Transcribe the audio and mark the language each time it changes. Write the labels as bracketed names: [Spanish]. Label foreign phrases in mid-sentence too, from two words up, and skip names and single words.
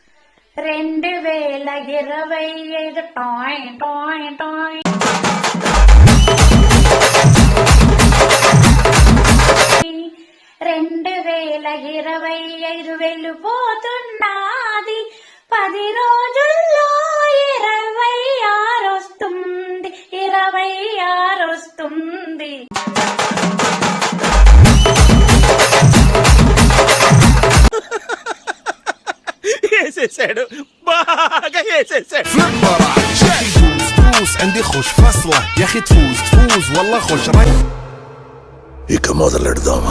[Telugu] 2025 టాయ్ టాయ్ టాయ్ 2025 వెళ్ళిపోతున్నది, 10 రోజుల్లో 26 వస్తుంది, 26 వస్తుంది. వేసేసాడు, బాగా వేసేసాడు. [Arabic] عندي خوش فصلة يا اخي تفوز تفوز والله خوش رايح. [Telugu] ఇక మొదలెడదామా?